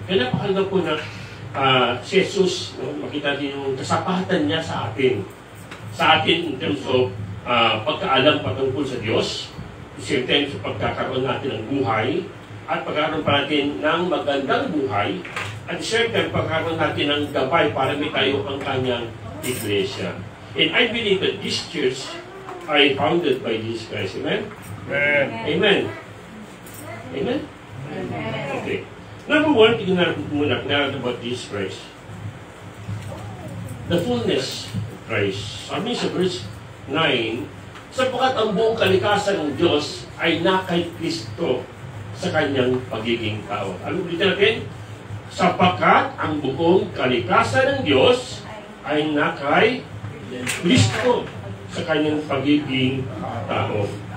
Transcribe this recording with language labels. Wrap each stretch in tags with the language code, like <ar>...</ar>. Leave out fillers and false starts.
<tl>Kaya napakalaga po na si Jesus, no, makita din yung kasapatan niya sa atin. Sa atin in terms of pagkaalam patungkol sa Diyos, same time sa pagkakaroon natin ng buhay, at pagkakaroon pa natin ng magandang buhay, at same time pagkakaroon natin ng gabay para may tayo ang kanyang iglesia.</tl> <en>And I believe that this church ay founded by Jesus Christ. Amen? Amen. Amen? Okay. Number one,</en> <tl>tingnan muna</tl> <en>about Jesus Christ. The fullness of Christ.</en> <tl>Sabi sa verse 9, sapagkat ang buong kalikasan ng Diyos ay nakay Kristo sa kanyang pagiging tao. Ano ulitin natin? Sapagkat ang buong kalikasan ng Diyos ay nakay Kristo sa kanyang pagiging tao.</tl>